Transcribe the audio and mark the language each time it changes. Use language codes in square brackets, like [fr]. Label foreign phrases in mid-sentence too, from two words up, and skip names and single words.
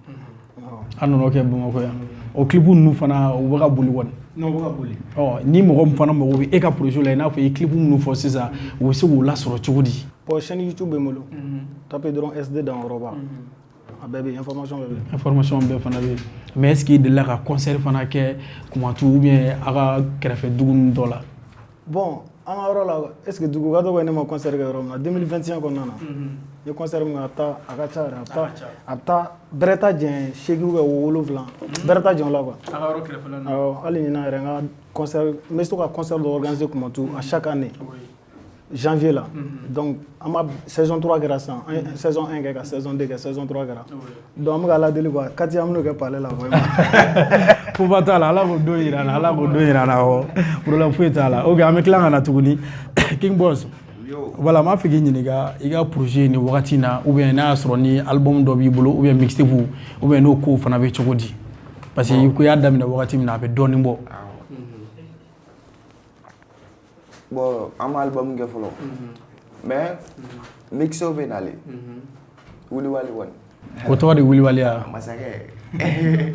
[bm] an nana kɛ Bamakɔ yan o clip ninnu fana u bɛ ka boli kɔni non u bɛ ka boli ni mɔgɔ min fana mago bɛ e ka projet la i n'a fɔ i ye clip minnu fɔ sisan u bɛ se k'u lasɔrɔ cogo di bon [fr] chaîne YouTube [bm] bɛ n bolo tapez dɔrɔn SD dans Oroba a bɛɛ bɛ yen information bɛɛ bɛ yen information bɛɛ fana bɛ yen [fr] mais est-ce que [bm] i delila ka concert fana kɛ Kumatu [fr] ou bien [bm] a ka kɛrɛfɛ dugu ninnu dɔ la bon an ka yɔrɔ la [fr] est-ce que [bm] dugu ka dɔgɔ ne ma concert kɛ yɔrɔ min na 2021 kɔnɔna na n ye concert min kɛ a ka ca yɛrɛ a bɛ taa bɛrɛ ta jɛn 8 [fr] ou bien [bm] 7 bɛrɛ ta jɛn o la quoi a ka yɔrɔ kɛrɛfɛla la awɔ hali ɲinan yɛrɛ n ka concert n bɛ to ka concert dɔ organiser Kumatu [fr] à chaque année [bm] janvier là donc an b'a saison 3 kɛra sisan an ye saison 1 kɛ ka saison 2 kɛ saison 3 kɛra donc an bɛ ka ladeli quoi kati an bɛ n'o kɛ palais la vraiment pouvoir t'a la ala k'o don yira na ala k'o don yira na problème foyi t'a la ok an bɛ tila ka na tuguni King Boss voilà m'a fɛ k'i ɲininka i ka projet ni wagati na [fr] ou bien [bm] n'a y'a sɔrɔ ni album dɔ b'i bolo [fr] ou bien [bm] mixtape [fr] ou bien [bm] n'o ko fana bɛ cogo di [fr] parce que [bm] ko i y'a daminɛ wagati min na a bɛ dɔɔnin bɔ bon an ma album kɛ fɔlɔ mais mixo bɛ nale wiliwali kɔni o tɔgɔ de wiliwaliya masakɛ